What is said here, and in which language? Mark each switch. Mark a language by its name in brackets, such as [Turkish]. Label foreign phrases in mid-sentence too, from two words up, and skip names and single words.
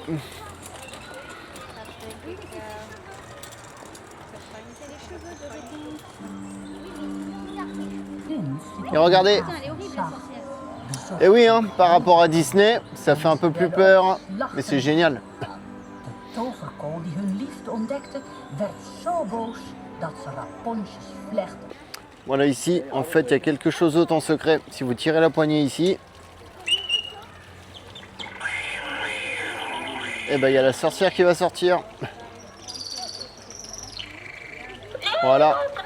[French] Et regardez. Et oui, hein, par rapport à Disney, ça fait un peu plus peur, mais c'est génial. [Dutch] De toverkool die hun liefde ontdekte, werd zo boos dat ze Rapunzel's vlecht. [French] Voilà, ici, en fait, il y a quelque chose d'autre en secret. Si vous tirez la poignée ici, et ben il y a la sorcière qui va sortir. Voilà.